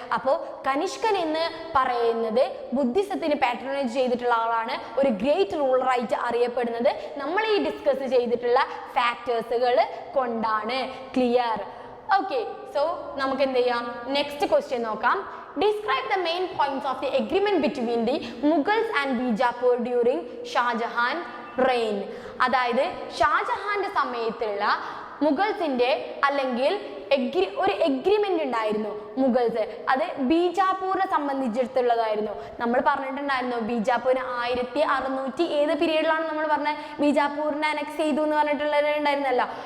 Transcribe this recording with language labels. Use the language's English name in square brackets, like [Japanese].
[Malayalam] അപ്പോൾ കനിഷ്കൻ എന്ന് പറയുന്നത് ബുദ്ധിസത്തിന് പാട്രണൈസ് ചെയ്തിട്ടുള്ള ആളാണ്, ഒരു ഗ്രേറ്റ് റൂളറായിട്ട് അറിയപ്പെടുന്നത് നമ്മൾ ഈ ഡിസ്കസ് ചെയ്തിട്ടുള്ള ഫാക്ടേഴ്സുകൾ കൊണ്ടാണ്. ക്ലിയർ? ഓക്കെ, സോ നമുക്ക് എന്ത് ചെയ്യാം, നെക്സ്റ്റ് ക്വസ്റ്റ്യൻ നോക്കാം. [English] Describe the main points of the agreement between the Mughals and Bijapur during Shahjahan reign. [Malayalam] അതായത് ഷാജഹാന്റെ സമയത്തുള്ള മുഗൾസിന്റെ അല്ലെങ്കിൽ ഒരു എഗ്രിമെന്റ് ഉണ്ടായിരുന്നു മുഗൾസ്. അത് ബീജാപ്പൂരിനെ സംബന്ധിച്ചിടത്തുള്ളതായിരുന്നു. നമ്മൾ പറഞ്ഞിട്ടുണ്ടായിരുന്നു ബീജാപ്പൂരിന് 1600 ഏത് പീരീഡിലാണ് നമ്മൾ പറഞ്ഞത്, ബീജാപ്പൂരിനെ അനക്സ് ചെയ്തു എന്ന് പറഞ്ഞിട്ടുള്ളത് ഉണ്ടായിരുന്നല്ലോ.